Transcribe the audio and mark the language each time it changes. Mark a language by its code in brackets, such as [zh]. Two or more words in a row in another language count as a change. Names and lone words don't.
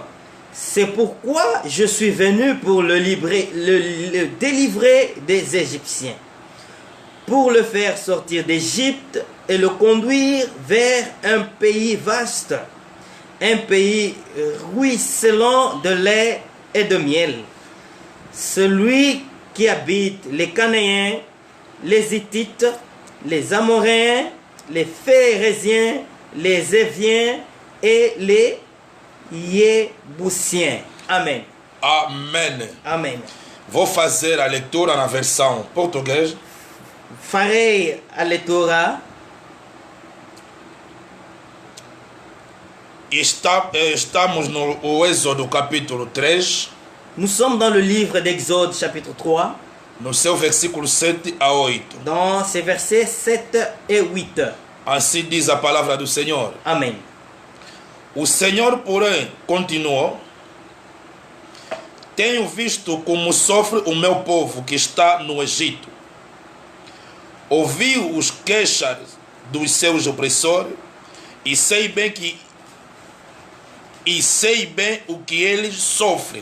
[fr] C'est pourquoi je suis venu pour le délivrer des Égyptiens, pour le faire sortir d'Égypte et le conduire vers un pays vaste, un pays ruisselant de lait et de miel. Celui qui habite les Cananéens, les Hittites, les Amoréens, les Phéréziens, les Éviens et les Jébusiens. Amen. [pt] Amém. Amen. Vou fazer a leitura na versão portuguesa. Farei a leitura Estamos no Êxodo capítulo 3, [fr] Nous sommes dans le livre d'Exode chapitre 3, [pt] no seu versículo 7 a 8. [fr] dans ces versets 7 et 8. [pt] Assim diz a palavra do Senhor. Amen. O Senhor, porém, continuou: tenho visto como sofre o meu povo que está no Egito. Ouvi os queixas dos seus opressores e sei bem o que eles sofrem.